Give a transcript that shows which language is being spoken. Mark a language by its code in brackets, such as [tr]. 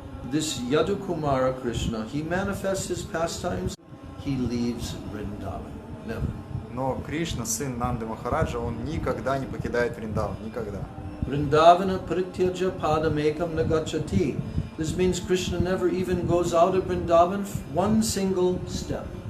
[en] This Yadu Kumara Krishna, he manifests his pastimes, he leaves Vrindavan, never. [ru] Но Кришна, сын Нанды Махараджа, он никогда не покидает Вриндаван, никогда. [sa] Vrindavana parityaja padamekam nagacchati. [en] This means Krishna never even goes out of Vrindavan one single step.